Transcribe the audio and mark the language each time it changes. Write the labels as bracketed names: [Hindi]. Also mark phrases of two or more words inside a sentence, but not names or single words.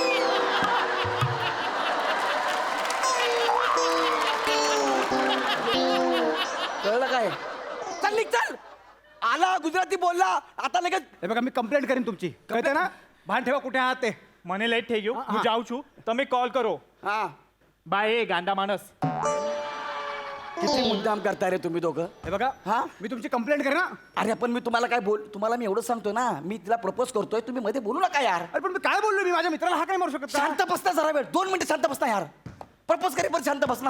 [Marathi] कळलं काय? चल निघ चल. आला गुजराती बोलला, आता लगेच. हे बघा, मी कंप्लेंट करीन तुमची. कळते ना? भान ठेवा कुठे आहात ते. [Gujarati] મને લેટ થઈ ગયું, હું જાઉં છું, તમે કોલ કરો. [Marathi] हा [Gujarati] બાય એ ગાંડા માણસ. [Marathi] किती मुद्दाम करताय रे तुम्ही दोघं. हे बघा, हा? मी तुमची कंप्लेंट करेन ना. अरे पण मी तुम्हाला काय तुम्हाला मी एवढं सांगतोय ना, मी तिला प्रपोज करतोय, तुम्ही मध्ये बोलू नका यार. अरे पण मी काय बोललो? मी माझ्या मित्राला हा काय मारू शकत का? शांत बसता जरा वेळ, 2 मिनिटं शांत बसता यार. प्रपोज करे पण शांत बस ना.